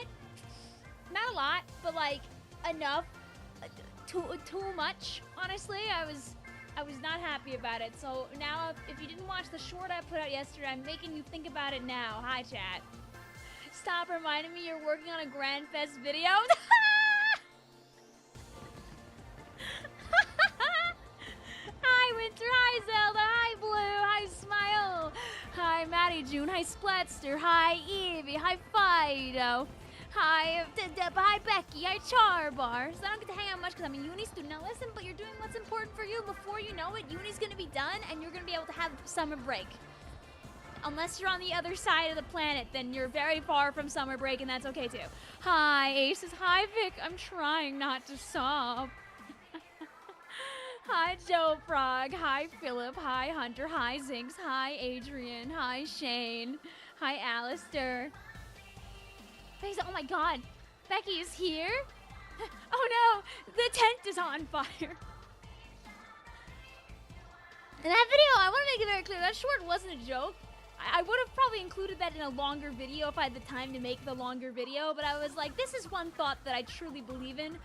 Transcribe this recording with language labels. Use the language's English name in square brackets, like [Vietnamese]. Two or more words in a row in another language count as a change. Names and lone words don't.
[English] Not a lot, but like enough. Too much, honestly. I was not happy about it. So now if you didn't watch the short I put out yesterday, I'm making you think about it now. Hi, chat. Stop reminding me you're working on a Grand Fest video. Hi, Winter. Hi, Zelda. Hi, Blue. Hi, Smile. Hi, Maddie June. Hi, Splatster. Hi, Evie. Hi, Fido. Hi, hi, Becky. Hi, Charbar. So I don't get to hang out much because I'm a uni student. Now listen, but you're doing what's important for you. Before you know it, uni's going to be done and you're going to be able to have summer break. Unless you're on the other side of the planet, then you're very far from summer break, and that's okay too. Hi, Aces. Hi, Vic. I'm trying not to sob. Hi, Joe Frog. Hi, Philip. Hi, Hunter. Hi, Zinx. Hi, Adrian. Hi, Shane. Hi, Alistair. Oh my god. Becky is here? Oh no, the tent is on fire. In that video, I want to make it very clear, that short wasn't a joke. I would have probably included that in a longer video if I had the time to make the longer video, but I was like, this is one thought that I truly believe in.